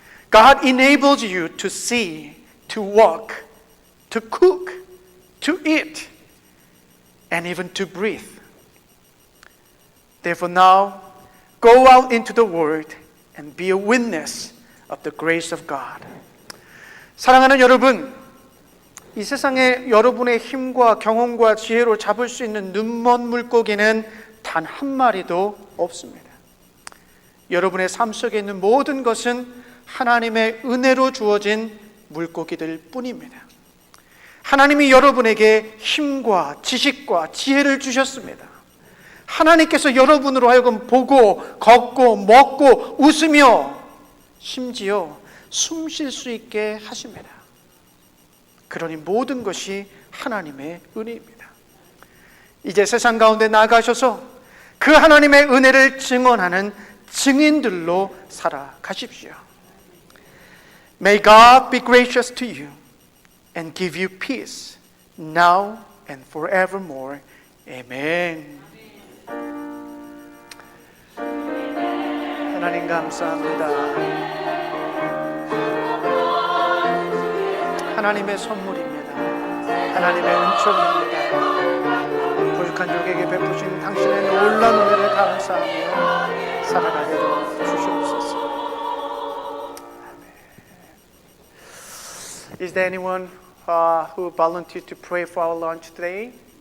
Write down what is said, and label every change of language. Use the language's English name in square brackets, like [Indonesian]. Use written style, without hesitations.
[English] God enables you to see, to walk, to cook, to eat, and even to breathe. Therefore now, go out into the world and be a witness of the grace of God. [Korean] 사랑하는 여러분, 이 세상에 여러분의 힘과 경험과 지혜로 잡을 수 있는 눈먼 물고기는 단 한 마리도 없습니다. 여러분의 삶 속에 있는 모든 것은 하나님의 은혜로 주어진 물고기들 뿐입니다. 하나님이 여러분에게 힘과 지식과 지혜를 주셨습니다. 하나님께서 여러분으로 하여금 보고, 걷고, 먹고, 웃으며 심지어 숨 쉴 수 있게 하십니다. 그러니 모든 것이 하나님의 은혜입니다. 이제 세상 가운데 나가셔서 그 하나님의 은혜를 증언하는 증인들로 살아가십시오. [English] May God be gracious to you and give you peace now and forevermore. Amen. [Korean] 하나님 감사합니다. 하나님의 선물입니다. 하나님의 은총입니다. 부족한 종에게 베푸신 당신의 놀라운 은혜를 감사하며 살아가게 주시옵소서. [English] Is there anyone who volunteered to pray for our lunch today?